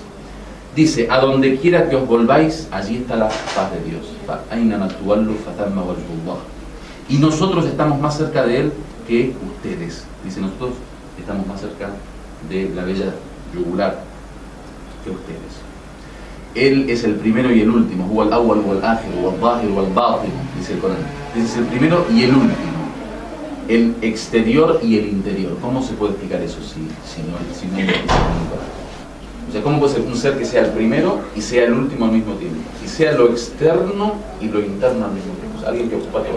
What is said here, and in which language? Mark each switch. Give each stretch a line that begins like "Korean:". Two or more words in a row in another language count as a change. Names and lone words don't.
Spanish: Dice, a donde quiera que os volváis, allí está la paz de Dios. Y nosotros estamos más cerca de Él que ustedes. Dice, nosotros estamos más cerca de la bella yugular que ustedes. Él es el primero y el último.
Arabic: هو الأول والآخر والظاهر والباطن,
Spanish: dice el Corán. Es el primero y el último. El exterior y el interior. ¿Cómo se puede explicar eso si no hay el Corán? O sea, ¿cómo puede ser un ser que sea el primero y sea el último al mismo tiempo? Y sea lo externo y lo interno al mismo tiempo. O sea, alguien que ocupa todo.